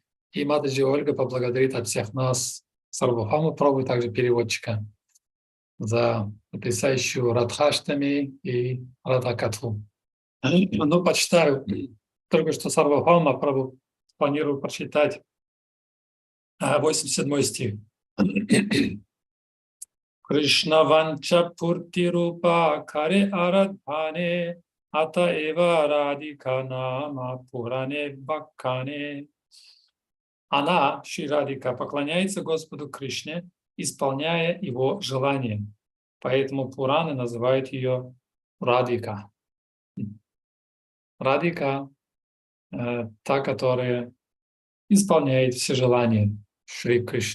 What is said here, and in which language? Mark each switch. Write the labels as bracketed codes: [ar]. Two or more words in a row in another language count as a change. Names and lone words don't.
[ru] И Матаджи Ольга поблагодарит от всех нас Сарвабхауму Прабху, также переводчика, за потрясающую Радхаштами и Радхакатху. Ну, почитаю только что Сарвабхаума Прабху, планирую прочитать 87 стих. [bn] কৃষ্ণ বাঞ্ছা পূর্তি রূপ করে আরাধনে অত এব রাধিকা নাম পুরাণে বাখানে. [ru] Она, Шри Радика, поклоняется Господу Кришне, исполняя его желание. Поэтому Пураны называют ее Радика. Радика та, которая исполняет все желания Шри Кришны.